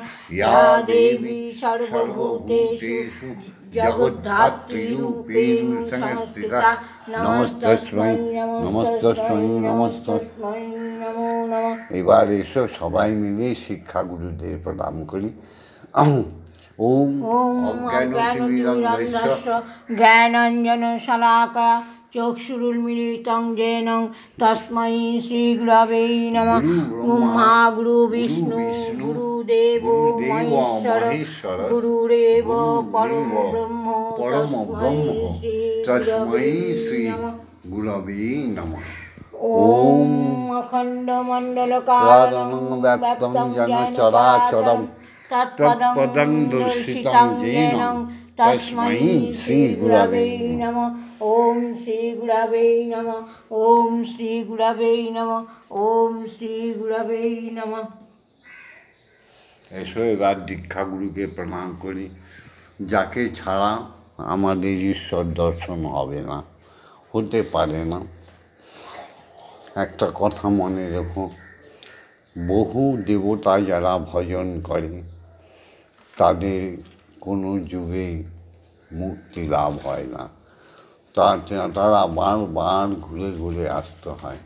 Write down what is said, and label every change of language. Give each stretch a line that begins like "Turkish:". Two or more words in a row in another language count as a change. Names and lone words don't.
Sanskrit: ইয়া দেবী সর্বভূতেষু জগদ্ধাত্রীরূপেণ সংস্থিতা, নমস্তস্मै নমস্তস্मै নমস্তস্मै নমো নমঃ।
Bangla: এবার এসো সবাই মিলে শিক্ষাগুরুদের প্রণাম করি।
Sanskrit: ওম অজ্ঞানতিমিরন্ধস্য জ্ঞানাঞ্জনশলাকয়া চক্ষুरुन्मीलितं येन तस्मै श्रीगुरवे नमः। ब्रह्मा गुरु विष्णु गुरुदेवो महेश्वर, गुरुरेव परम ब्रह्म तस्मै श्री गुरवे नमः। ओम अखण्डमण्डलकारणं व्याप्तं येन चराचरं तत्पदं दर्शितं येन तस्मै श्री गुरवे नमः। ओम श्री गुरवे नमः। ओम श्री गुरवे नमः। ओम श्री गुरवे नमः।
Bangla: এসো এবার দীক্ষাগুরুকে প্রণাম করি, যাকে ছাড়া আমাদের ঈশ্বর দর্শন হবে না, হতে পারে না। একটা কথা মনে রেখো, বহু দেবতা যারা ভজন করে তাদের কোনো যুগে মুক্তি লাভ হয় না, তারা বারবার ঘুরে ঘুরে আসতে হয়।